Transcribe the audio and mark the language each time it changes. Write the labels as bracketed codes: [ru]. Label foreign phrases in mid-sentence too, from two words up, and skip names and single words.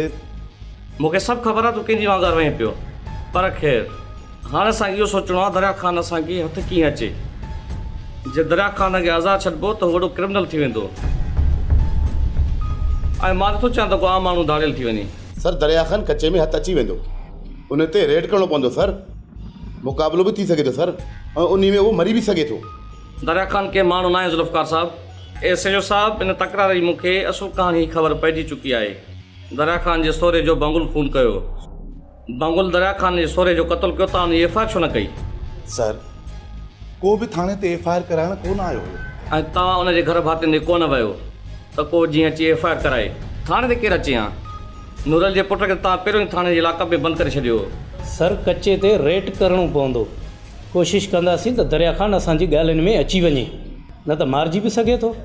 [sd] मूंखे सभु ख़बर आहे तूं कंहिंजी वांगुरु वहीं पियो पर ख़ैर हाणे असांखे इहो सोचणो आहे दरिया खान असांखे हथु कीअं अचे। जे दरिया खान खे आज़ादु छॾिबो त वॾो क्रिमिनल थी वेंदो ऐं मां नथो चाहियां त को आम माण्हू दाड़ियल थी वञे। सर दरिया खान कच्चे में हथु अची वेंदो उन ते रेड करणो पवंदो सर। मुक़ाबिलो भी थी सके थो सर और उन्हीं में वो मरी भी सके थो। दरिया खान के माण्हू न आहे ज़ुल्फ़कार साहब। एसएचओ साहब इन तकरार जी मूंखे असुल कहानी ख़बर पइजी चुकी आहे। दरिया खान जे सोरे जो बंगुल खून कयो बंगुल दरिया खान जे सोरे जो क़त्ल कयो तव्हां हुनजी एफआईआर छो न कई। सर को भी थाने ते एफआईआर कराइण कोन आयो हो ऐं तव्हां हुनजे घर भातियुनि ॾे कोन वियो त को जीअं अची एफआईआर कराए। थाणे ते केरु अचे हा नूरल जे पुट खे तव्हां पहिरियों ई थाणे जे इलाइक़े में बंदि करे छॾियो। सर कच्चे ते रेड करणो पवंदो कोशिशि कंदासीं त दरिया खान असांजी ॻाल्हियुनि में अची वञे न त मारिजी बि सघे थो।